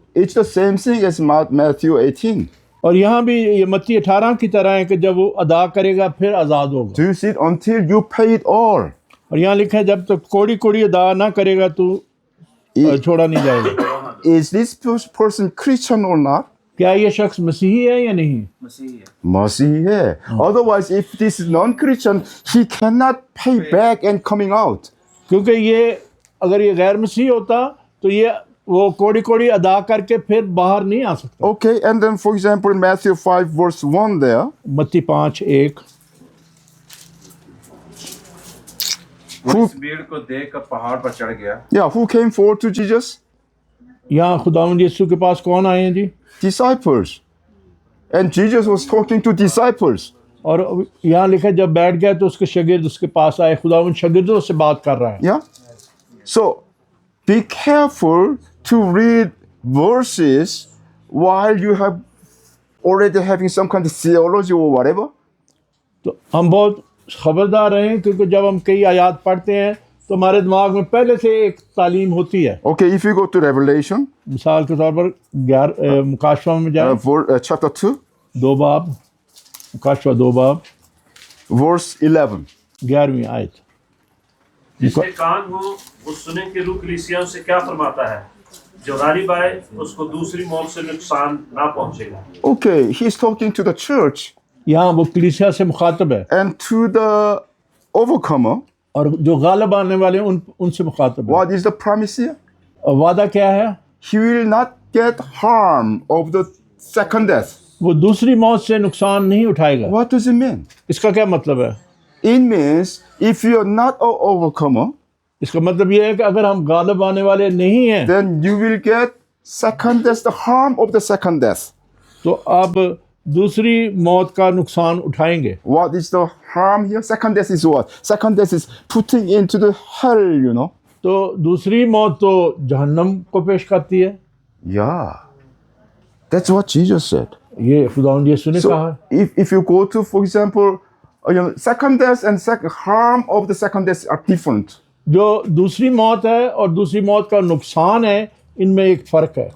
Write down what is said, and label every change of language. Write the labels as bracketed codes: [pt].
[en] It's the same thing as Matthew 18. [hi] और यहाँ भी ये मत्ती 18 की तरह है कि जब वो अदा करेगा फिर आज़ाद होगा। [en] Do you see it? Until you pay it all. [hi] और यहाँ लिखा है जब तक कोड़ी अदा ना करेगा तो छोड़ा नहीं जाएगा। [en] Is this person Christian or not? [hi] क्या ये शख्स मसीही है या नहीं? Masihi है. [en] Otherwise, if this is non-Christian, he cannot pay back and coming out. [hi] क्योंकि ये अगर ये गैर मसीही होता तो ये वो कोड़ी अदा करके फिर बाहर नहीं आ सकता। [en] Okay, and then for example, Matthew 5 verse 1 there. [hi] मत्ती 5:1 वो इस भीड़ को देखकर पहाड़ पर चढ़ गया। [en] Yeah, who came forward to Jesus? [hi] यहाँ खुदावंद यीशु के पास कौन आए हैं जी? [en] Disciples. And Jesus was talking to disciples. [hi] और यहाँ लिखा है जब बैठ गया तो उसके शागिर्द उसके पास आए। खुदावंद शागिर्दों से बात कर रहा है। [en] Yeah. So be careful to read verses while you have already having some kind of theology or whatever. [hi] तो हम बहुत खबरदार रहें क्योंकि जब हम कई आयात पढ़ते हैं तो हमारे दिमाग में पहले से एक तालीम होती है। [en] Okay, if you go to Revelation, [hi] मिसाल के तौर पर मुकाशवा में जाए, [en] chapter 2, [hi] 2 बाब, मुकाशवा 2 बाब, [en] verse 11. [hi] 11वीं आयत। जिसके कान हो वो सुने कि रूह कलीसियाओं से क्या फरमाता है, जो गालिब आए उसको दूसरी मौत से नुकसान ना पहुंचेगा। [en] Okay, he's talking to the church [hi] यहाँ वो कलीसिया से मुखातब है [en] and to the overcomer. [hi] और जो गालिब आने वाले हैं उनसे मुखातब है। [en] What is the promise here? [hi] और वादा क्या है? [en] He will not get harm of the second death. [hi] वो दूसरी मौत से नुकसान नहीं उठाएगा। [en] What does it mean? [hi] इसका क्या मतलब है? [en] It means if you are not an overcomer, [hi] इसका मतलब ये है कि अगर हम गालिब आने वाले नहीं हैं [en] then you will get second death, the harm of the second death. [hi] तो आप दूसरी मौत का नुकसान उठाएंगे। [en] What is the harm here? Second death is what? Second death is putting into the hell, [hi] तो दूसरी मौत तो जहन्नम को पेश करती है। [en] Yeah. That's what Jesus said. [hi] ये खुदावंद यीशु ने कहा है। [en] So if you go to, for example, second death and second harm of the second death are different. [hi] जो दूसरी मौत है और दूसरी मौत का नुकसान है, इनमें एक फर्क है।